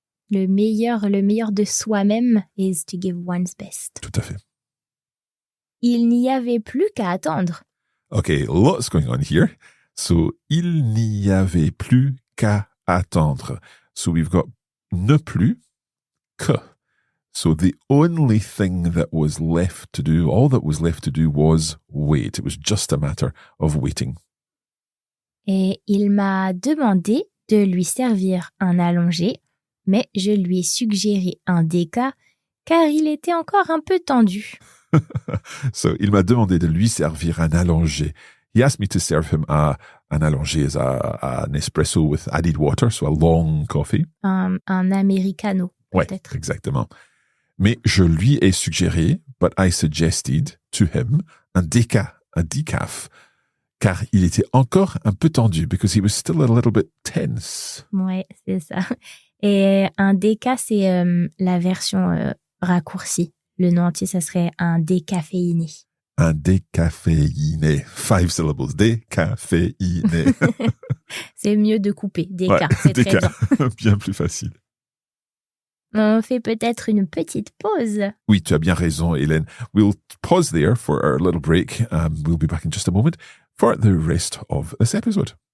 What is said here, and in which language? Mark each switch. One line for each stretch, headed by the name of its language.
French: Le meilleur de soi-même
English: is to give one's best.
French: Tout à fait. Il n'y avait plus qu'à attendre.
English: Okay, lots going on here.
French: So, il n'y avait plus qu'à attendre.
English: So, we've got ne plus que. So, the only thing that was left to do, all that was left to do was wait. It was just a matter of waiting.
French: Et il m'a demandé de lui servir un allongé, mais je lui ai suggéré un déca car il était encore un peu tendu. So, il m'a demandé de lui servir un allongé.
English: He asked me to serve him an allongé as an espresso with added water, so a long coffee.
French: Un americano, peut-être. Ouais, exactement. Mais je lui ai suggéré,
English: but I suggested to him,
French: un decaf, car il était encore un peu tendu,
English: because he was still a little bit tense.
French: Ouais, c'est ça. Et un déca, c'est la version raccourcie. Le nom entier, ça serait un décaféiné. Un décaféiné. 5 syllables. Décaféiné. C'est mieux de couper. Déca, c'est déca. très bien. Bien plus facile. On fait peut-être une petite pause. Oui, tu as bien raison, Hélène.
English: We'll pause there for our little break. We'll be back in just a moment for the rest of this episode.